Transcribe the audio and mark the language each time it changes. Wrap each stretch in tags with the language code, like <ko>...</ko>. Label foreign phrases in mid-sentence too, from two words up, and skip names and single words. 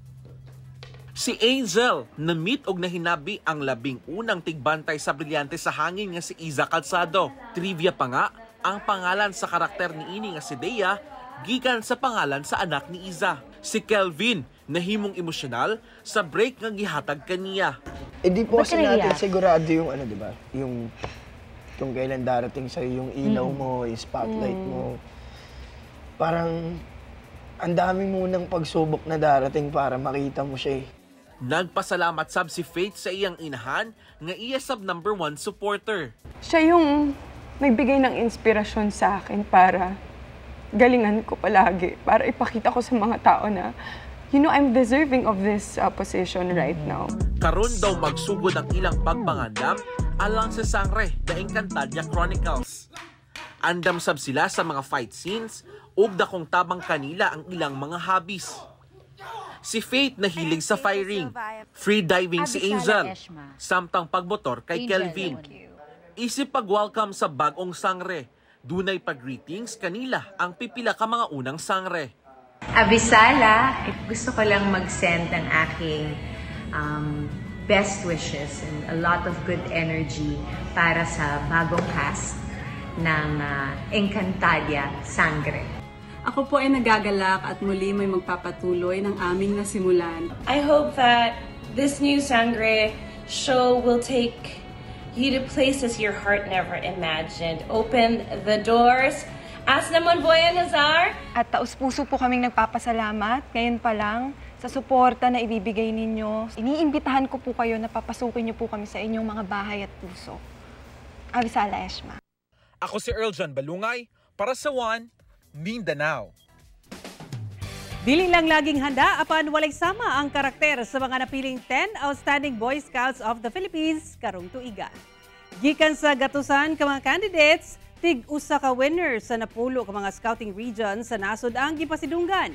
<ceb>Si Angel, na-meet og nahinabi ang labing unang tigbantay sa Brilyante sa Hangin nga si Iza Calzado. Trivia pa nga, ang pangalan sa karakter ni ini nga si Dea, gikan sa pangalan sa anak ni Iza. Si Kelvin, nahimong emosyonal sa break nga gihatag kaniya.</ceb> <tl>Di po kasi natin sigurado yung ano, di ba? Yung kung kailan darating sa'yo yung ilaw mo, yung spotlight mo. Parang ang dami munang pagsubok na darating para makita mo siya eh.</tl> <ceb>Nagpasalamat sab si Faith sa iyang inahan nga iya sab #1 supporter.</ceb> <tl>Siya yung nagbigay ng inspirasyon sa akin para galingan ko palagi, para ipakita ko sa mga tao na,</tl> <en>you know, I'm deserving of this position right now.</en> <ceb>Karon daw magsugod ang ilang pagpangandam alang sa Sangre, The Encantadia Chronicles. Andam sab sila sa mga</ceb> <en>fight scenes</en> <ceb>ug dakong tabang kanila ang ilang mga hobbies. Si Faith nahilig sa firing,</ceb> <en>free diving</en> <ceb>si Angel, samtang pagmotor kay Kelvin. Isip pag-welcome sa bagong sangre, dunay pag-greetings kanila ang pipila ka mga unang sangre.</ceb> <tl>Abisala, gusto ko lang mag-send ng aking</tl> <en>best wishes and a lot of good energy</en> <tl>para sa bagong cast ng Encantadia Sangre. Ako po ay nagagalak at muli may magpapatuloy ng aming nasimulan.</tl> <en>I hope that this new Sangre show will take you to places your heart never imagined. Open the doors. As naman Boya Nazar.</en> <tl>At taus-puso po kaming nagpapasalamat ngayon pa lang sa suporta na ibibigay ninyo. Iniimbitahan ko po kayo na papasukin niyo po kami sa inyong mga bahay at puso. Abisala Eshma.</tl> <ceb>Ako si Earl John Balungay para sa One Mindanao. Dili lang laging handa apan walay sama ang karakter sa mga napiling 10 Outstanding Boy Scouts of the Philippines karong tuiga. Gikan sa gatusan ka mga candidates, tig-usa ka winner sa napulo ka mga scouting region sa nasod ang gipasidunggan.</ceb>